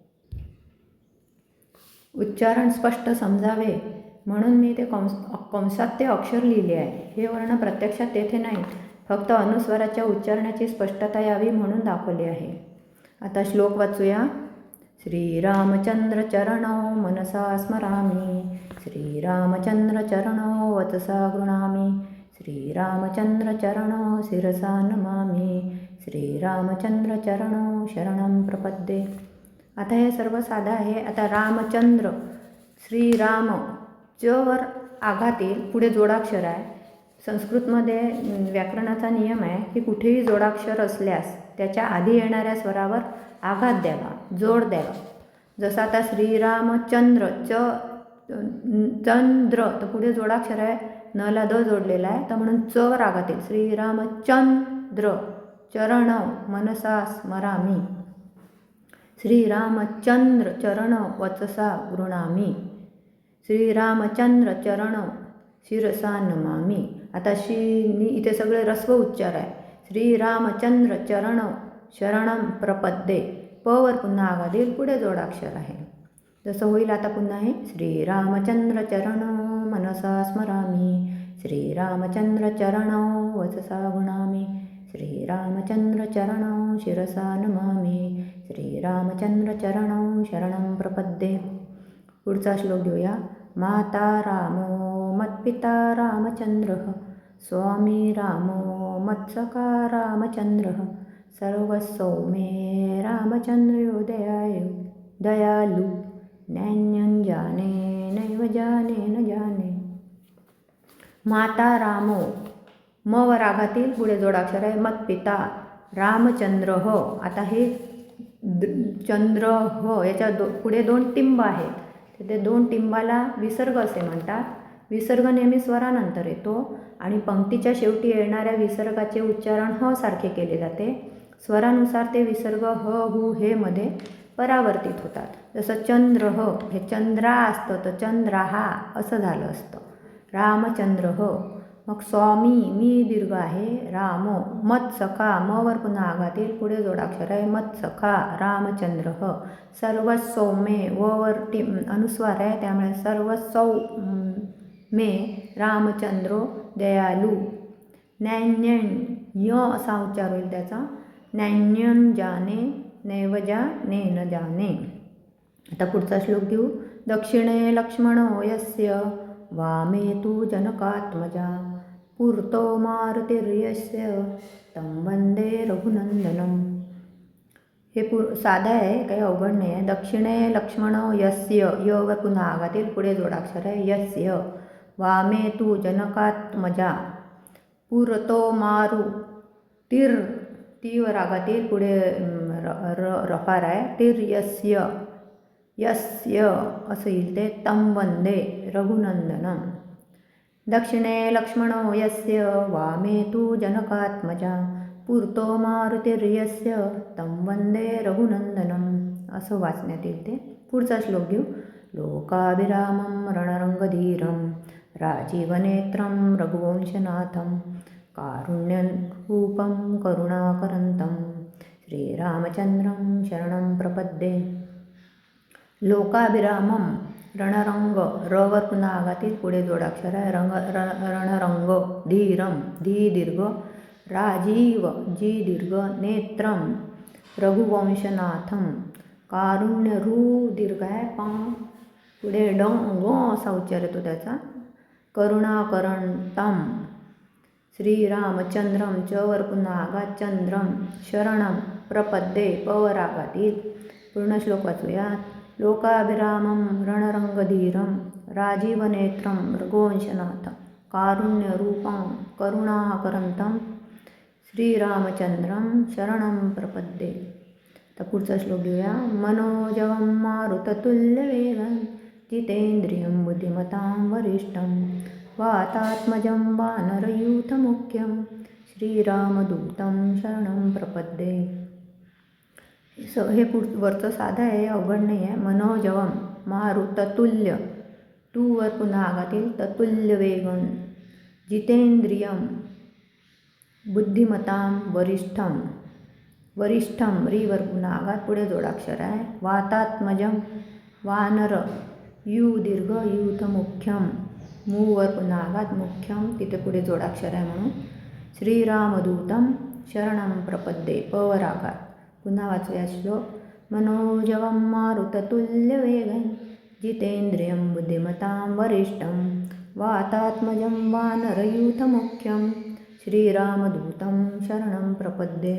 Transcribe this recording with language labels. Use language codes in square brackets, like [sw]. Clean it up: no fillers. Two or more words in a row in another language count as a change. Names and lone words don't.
[mr] उच्चारण स्पष्ट समजावे म्हणून मी ते कंसात ते अक्षर लिहिले आहे. हे वर्ण प्रत्यक्षात तेथे नाहीत, फक्त अनुस्वाराच्या उच्चारणाची स्पष्टता यावी म्हणून दाखवले आहे. आता श्लोक वाचूया. [sa] श्रीरामचंद्र चरणौ मनसा स्मरामि, श्रीरामचंद्र चरणौ वचसा गृणामि, श्रीरामचंद्र चरणौ शिरसा नमामि, श्रीरामचंद्र चरणौ शरणं प्रपद्ये. [mr] आता हे सर्व साधं आहे. आता रामचंद्र, श्रीराम, च वर आघात येईल, पुढे जोडाक्षर आहे. संस्कृतमध्ये व्याकरणाचा नियम आहे की कुठेही जोडाक्षर असल्यास त्याच्या आधी येणाऱ्या स्वरावर आघात द्यावा, जोड द्यावा. जसं आता श्रीरामचंद्र, चंद्र, तर पुढे जोडाक्षर आहे, नला द जोडलेला आहे, तर म्हणून च वर आघात येईल. [sa] श्रीरामचंद्र चरणौ मनसा स्मरामि, श्रीरामचंद्र चरण वचसा गृणामि, श्रीरामचंद्र चरण शिरसा नमामि. [mr] आता इथे सगळे ऱ्हस्व उच्चार आहे. [sa] श्रीरामचंद्र चरण शरणं प्रपद्ये, [mr] प वर पुन्हा आघात येईल, पुढे जोडाक्षर आहे. जसं होईल आता पुन्हा हे. [sa] श्रीरामचंद्र चरण मनसा स्मरामि, श्रीरामचंद्र चरण वचसा गृणामि, श्रीरामचंद्र चरणौ शिरसा नमामि, श्रीरामचंद्र चरणौ शरणं प्रपद्ये. [mr] पुढचा श्लोक घेऊया. [sa] माता रामो मत्पिता रामचंद्रः, स्वामी रामो मत्सखा रामचंद्रः, सर्वस्व मे रामचंद्रो दयालु, नैन्यं जाने नैव जाने न जाने. माता रामो, [mr] म वर आघात येईल, पुढे जोडाक्षर आहे. [sa] मत पिता रामचंद्र हो. [mr] आता हे चंद्र हो, याच्या पुढे दोन टिंब आहेत, तर ते दोन टिंबाला विसर्ग असे म्हणतात. विसर्ग नेहमी स्वरानंतर येतो आणि पंक्तीच्या शेवटी येणाऱ्या विसर्गाचे उच्चारण ह सारखे केले जाते. स्वरानुसार ते विसर्ग ह, हु, हे मध्ये परावर्तित होतात. जसं चंद्र ह, हे चंद्रा असतं तर चंद्राहा असं झालं असतं. रामचंद्र ह. मग स्वामी, मी दीर्घ आहे, [sa] रामो, मत्सखा, [mr] म वर पुन्हा आघात येईल, पुढे जोडाक्षर आहे, [sa] मत्सखा रामचंद्र ह. सर्वस्व मे, [mr] व वर अनुस्वार आहे, त्यामुळे [sa] सर्वस्व मे रामचंद्रो दयालु, नैन्यं, [mr] य असा उच्चार होईल त्याचा, [sa] नैन्यं जाने नैव जाने न जाने. [mr] आता पुढचा श्लोक घेऊ. [sa] दक्षिणे लक्ष्मणो यस्य, वामे तु जनकात्मजा, पुरतो मारुतिर्यस्य, तं वंदे रघुनंदनम. [mr] हे साधं आहे, काही अवघड नाही आहे. [sa] दक्षिणे लक्ष्मणो यस्य, [mr] य वर पुन्हा आघात येईल, पुढे जोडाक्षर आहे, यस्य. [sa] वामे तु जनकात्मजा, पुरतो मारु तिर, [mr] ती वर आघात येईल, पुढे रकार आहे, [sa] तिर्यस्य, यस्य [mr] असं येईल ते, [sa] तं वंदे रघुनंदनम. दक्षिणे लक्ष्मणो यस्य, वामे तु जनकात्मजा, पुरतो मारुतिर्यस्य, तं वंदे रघुनंदनम [mr] असं वाचण्यात येईल ते. पुढचा श्लोक घेऊ. [sa] लोकाभिरामं रणरंगधीरं, राजीवनेत्रं रघुवंशनाथं, कारुण्यरूपं करुणाकरंतं, श्रीरामचंद्रं शरणं प्रपद्ये. लोकाभिरामम, रणरंग, [mr] र वर पुन्हा आघात येईल, पुढे जोडाक्षर आहे, [sa] रणरंग, धीरम, [mr] धी दीर्घ, राजीव, जी दीर्घ, [sa] नेत्रम, रघुवंशनाथम, कारुण्य, [mr] रू दीर्घ आहे, पुढे ग असा उच्चार येतो त्याचा, [sa] करुणाकरंतम, श्रीरामचंद्रम, [mr] च वर पुन्हा आघात, [sa] चंद्रम, शरणम प्रपद्ये, [mr] प वर आघात येईल. पूर्ण श्लोक वाचूया. [sa] लोकाभिरामं रणरंगधीरं, राजीवनेत्रं रघुवंशनाथं, कारुण्यरूपं करुणाकरंतं, श्रीरामचंद्रं शरणं प्रपद्ये. [mr] आता पुढचा श्लोक घेऊया. [sa] मनोजवं मारुततुल्यवेगं जितेंद्रियं बुद्धिमतां वरिष्ठं वातात्मजं वानरयूथमुख्यं श्रीरामदूतं शरणं प्रपद्ये. [mr] हे वरचं साधं आहे, अवघड नाही आहे. [sa] मनोजवं मारुततुल्य, [mr] तू वर पुन्हा आगातील [sa] ततुल्य वेगं, जितेंद्रियं बुद्धिमतां वरिष्ठं, वरिष्ठं [mr] रीवर पुन्हा आगात पुढे जोडाक्षर आहे. [sa] वातात्मजं वानर [mr] यू दीर्घ [sa] यूथ मुख्यम, [mr] मूवर पुन्हा आगात मुख्यम तिथे पुढे जोडाक्षर आहे म्हणून. [sa] श्रीरामदूतं शरणं प्रपद्ये [mr] पवर आगात. पुन्हा वाचूया श्लोक. [sa] मनोजवं मारुततुल्यवेगं जितेंद्रियं बुद्धिमतां वरिष्ठं वातात्मजं वानरयूथमुख्यं श्रीरामदूतं शरणं प्रपद्ये.